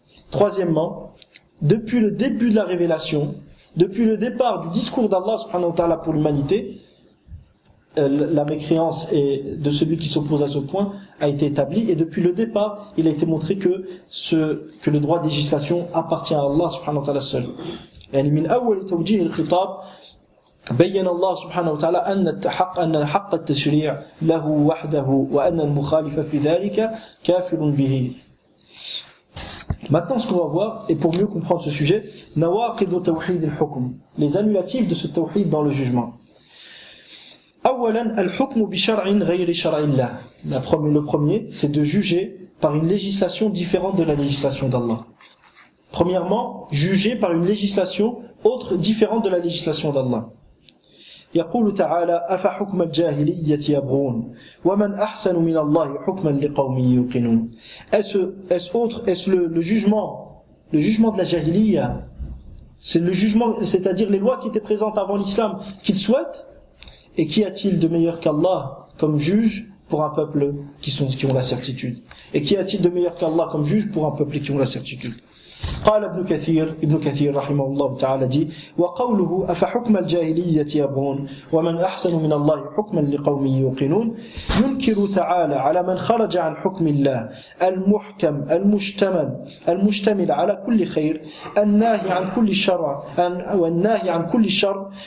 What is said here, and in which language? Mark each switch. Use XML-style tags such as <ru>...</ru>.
<fr>Troisièmement, depuis le début de la révélation, depuis le départ du discours d'Allah subhanahu wa ta'ala pour l'humanité, la mécréance de celui qui s'oppose à ce point a été établie, et depuis le départ, il a été montré que le droit de législation appartient à Allah subhanahu wa ta'ala seul.</fr> <ar>يعني من أول توجيه الخطاب بين الله سبحانه وتعالى أن حق التشريع له وحده وأن المخالف في ذلك كافر به.</ar> <fr>Maintenant, ce qu'on va voir, et pour mieux comprendre ce sujet,</fr> <ar>nawaqid tawhid al-hukm,</ar> <fr>les annulatifs de ce tawhid dans le jugement.</fr> <ar>أولا الحكم بشرع غير شرع الله.</ar> <fr>Le premier, c'est de juger par une législation différente de la législation d'Allah. Premièrement, juger par une législation autre, différente de la législation d'Allah.</fr> <ar>يقول تعالى أفحكم الجاهلية يبغون ومن أحسن من الله حكما لقوم يوقنون.</ar> <fr>Est-ce le jugement de la jahiliya, c'est le jugement, c'est-à-dire les lois qui étaient présentes avant l'islam qu'ils souhaitent, et qu'y a-t-il de meilleur qu'Allah comme juge pour un peuple qui ont la certitude, et qu'y a-t-il de meilleur qu'Allah comme juge pour un peuple qui ont la certitude.</fr> <ar>قال ابن كثير رحمه الله تعالى دي وقوله أفحكم الجاهلية يبغون ومن أحسن من الله حكما لقوم يوقنون ينكر تعالى على من خرج عن حكم الله المحكم المشتمل على كل خير الناهي عن كل شر والناهي عن كل شر</ar>